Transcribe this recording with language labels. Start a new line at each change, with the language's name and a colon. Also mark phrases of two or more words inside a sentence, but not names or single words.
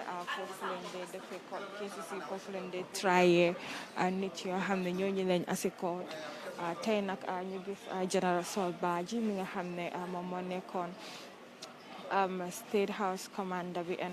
Wolof: foofu lañ dee defee
English: court cases
Wolof: yi foofu lañ dee trier nit yoo xam ne ñooñu lañ asi court tey nag ñu gis General Saul Badjie mi nga xam ne moom moo nekkoon
English: State House Commander and